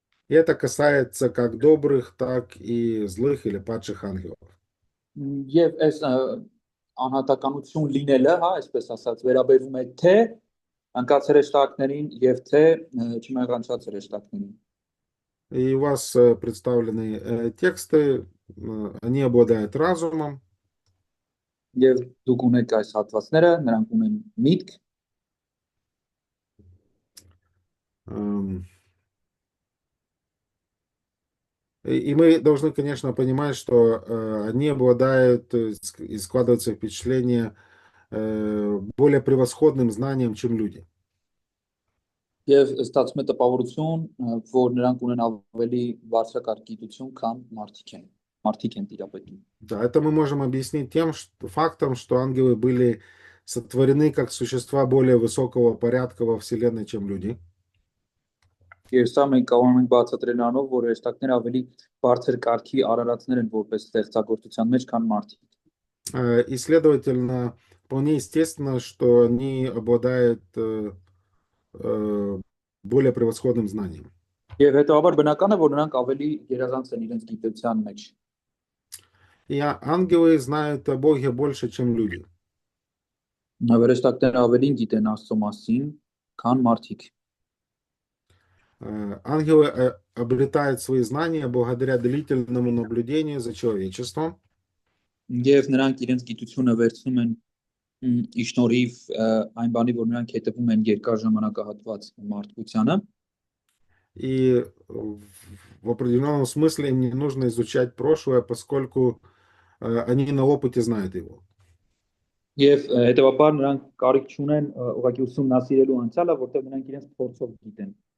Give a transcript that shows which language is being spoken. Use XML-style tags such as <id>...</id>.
<ru>и это касается как добрых, так и злых или падших ангелов.</ru> <hy>եւ այս անհատականություն լինելը, հա, այսպես ասած, վերաբերվում է թե անկած հրեշտակներին եւ թե չմեղանցած հրեշտակներին։</hy> <ru>И у вас представлены тексты, они обладают разумом,</ru> <hy>Եվ դուք ունեք այս հատվածները, նրանք ունեն միտք,</hy> <ru>и мы должны, конечно, понимать, что они обладают, и складывается впечатление, более превосходным знанием, чем люди.</ru> <hy>եւ ստացվում է տպավորություն, որ նրանք ունեն ավելի բարձրակարգ գիտություն, քան մարդիկ են տիրապետում։</hy> <ru>Да, это мы можем объяснить тем фактом, что ангелы были сотворены как существа более высокого порядка во Вселенной, чем люди.</ru> <hy>Եվ սա մենք կարող ենք բացատրել նրանով, որ հրեշտակները ավելի բարձր կարգի արարածներ են որպես ստեղծագործության մեջ, քան մարդիկ։</hy> <ru>И, следовательно, вполне естественно, что они обладают более превосходным знанием.</ru> <hy>Եվ հետո բնական է, որ նրանք ավելի երազանց են իրենց գիտության մեջ։</hy> <ru>И ангелы знают о Боге больше, чем люди.</ru> <hy>Հրեշտակները ավելին գիտեն Աստծո մասին, քան մարդիկ։</hy> <ru>Ангелы обретают свои знания благодаря длительному наблюдению за человечеством.</ru> <hy>Եվ նրանք իրենց гитությունը վերցնում են իշնորհիվ այն բանի, որ նրանք հետևում են երկար ժամանակահատված մարդկությանը։</hy> <ru>И в определенном смысле им не нужно изучать прошлое, поскольку они на опыте знают его.</ru> <hy>Եվ հետևաբար նրանք կարիք չունեն ուղղակի ուսումնասիրելու անցյալը, որտեղ նրանք իրենց փորձով գիտեն։</hy>